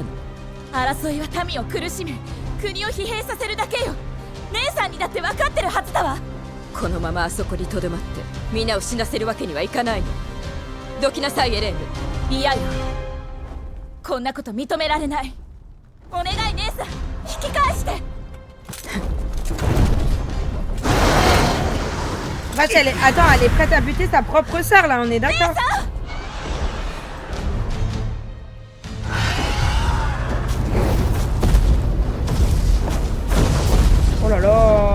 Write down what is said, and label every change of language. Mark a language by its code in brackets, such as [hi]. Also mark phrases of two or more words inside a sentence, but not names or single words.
[ja] 争いは民を苦しめ国を疲弊させるだけよ。姉さんにだって分かってるはずだわ。このままあそこにとどまって皆を死なせるわけにはいかないの。どきなさいエレーヌ。嫌よ、こんなこと認められない。お願い姉さん、引き返して。 [fr] Vache, attends, elle est prête à buter sa propre sœur là, on est d'accord? Oh là là.